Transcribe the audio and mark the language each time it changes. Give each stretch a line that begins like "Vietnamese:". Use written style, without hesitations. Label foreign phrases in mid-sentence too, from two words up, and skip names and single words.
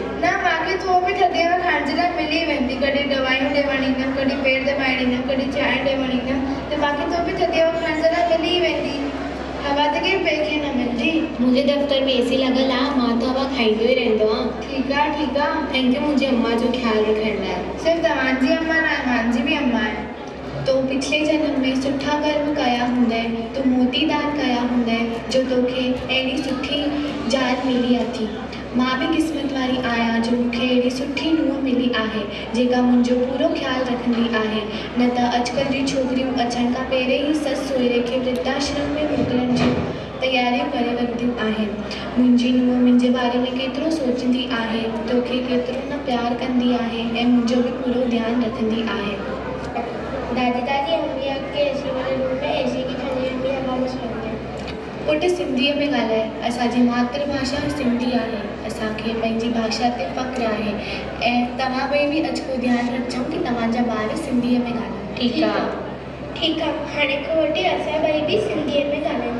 Sindhi: न, मूंखे त उहो बि थधि में खाइण जे लाइ मिली वेंदी। कॾहिं दवायूं ॾियणु ईंदमि, कॾहिं पेर दबाइणु ईंदमि, कॾहिं चांहि ॾियणु ईंदमि, त मूंखे त बि थधि में खाइण जे लाइ मिली वेंदी। हवा त कंहिं ॿिए खे न मिलंदी। मुंहिंजे दफ़्तर में एसी लॻल आहे, मां त हवा खाईंदो ई रहंदो आहे। ठीकु आहे, ठीकु आहे।
English: thank you
Sindhi: मुंहिंजी अम्मा जो ख़्यालु रखण लाइ। सिर्फ़ु तव्हांजी अम्मा न आहे, मुंहिंजी बि अम्मा आहे। तो पिछले जन्म में सुठा कर्म कया हूंदे, तो मोती दान कया हूंदे, जो तोखे अहिड़ी सुठी ज़ाल मिली अथी। मां बि क़िस्मत वारी आहियां जो मूंखे अहिड़ी सुठी नुंहुं मिली आहे जेका मुंहिंजो पूरो ख़्यालु रखंदी आहे। न त अॼुकल्ह जी छोकिरियूं अचण खां पहिरें ई ससु सहुरे खे वृद्धाश्रम में मोकिलण जी तयारियूं करे रखंदियूं आहिनि। मुंहिंजी नुंहुं मुंहिंजे बारे में केतिरो सोचंदी आहे, तोखे केतिरो न प्यारु कंदी आहे ऐं मुंहिंजो बि पूरो ध्यानु रखंदी आहे।
Hindi: दादी दादी, अम्मी के एसी वाले रूम में एसी की ठंडी ठंडी हवा में सुम्हंदी है।
Sindhi: पुट सिंधीअ में ॻाल्हाए, असांजी मातृभाषा सिंधी आहे, असांखे पंहिंजी भाषा ते फ़ख़्रु आहे। ऐं तव्हां ॿई बि अॼुकल्ह ध्यानु रखिजो कि तव्हांजा ॿार सिंधीअ में ॻाल्हाइनि। ठीकु आहे? ठीकु आहे, हाणे खां वठी असां ॿई बि सिंधीअ में ॻाल्हायूं।